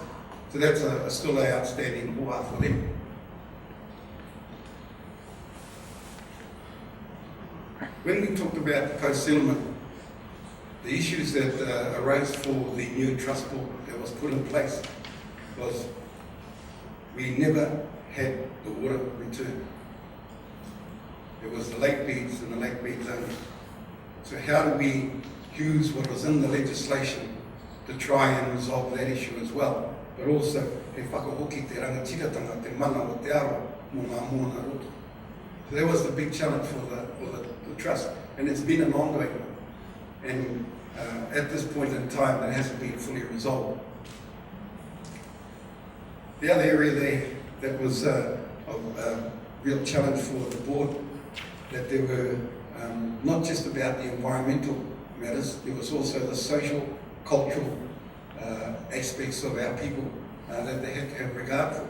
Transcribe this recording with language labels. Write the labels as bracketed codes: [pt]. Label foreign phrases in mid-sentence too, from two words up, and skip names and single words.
[en] So that's still an outstanding hoa for them. When we talked about the post-settlement, the issues that arose for the new trust board that was put in place was we never had the water returned. It was the lake beds and the lake beds only. So how do we use what was in the legislation to try and resolve that issue as well? But also, [mi] he whakahoki te rangatiratanga, te mana o te awa, mō ngā moana roto. [en] So that was the big challenge for the trust, and it's been an ongoing one. And at this point in time, it hasn't been fully resolved. The other area there that was a real challenge for the board, that there were not just about the environmental matters, there was also the social, cultural aspects of our people that they had to have regard for.